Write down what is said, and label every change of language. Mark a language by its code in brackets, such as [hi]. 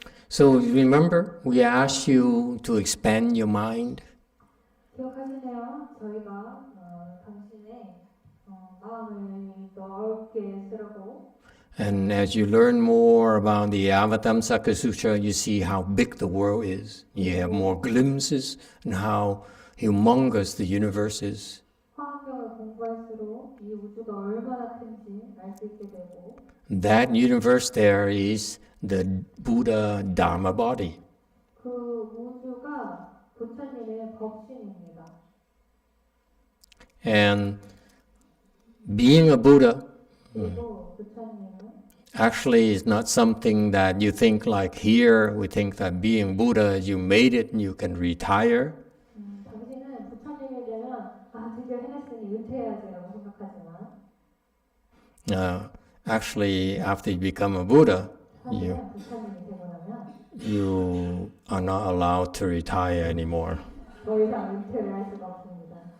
[en] So remember, we asked you to expand your mind. [ko] 기억하시나요? 저희가 당신의 마음을 넓게 쓰라고. [en] And as you learn more about the Avatamsaka Sutra, you see how big the world is. You have more glimpses on how humongous the universe is. [ko] 화학경을 공부할수록 이 우주가 얼마나 큰지 알 수 있게 되고. [en] That universe there is the Buddha Dharma body. [ko] 그 우주가 부처님의 법신입니다. [en] And being a Buddha [ko] 그리고 부처님은 [en] actually is not something that you think like here. We think that being Buddha, you made it and you can retire. [ko] 당신은 부처님이 되면 드디어 해냈으니 은퇴해야지라고 생각하지만 [en] Actually, after you become a Buddha, [ko] 부처님이 되고 나면 [en] you are not allowed to retire anymore. [ko] 더 이상 은퇴를 할 수가 없습니다.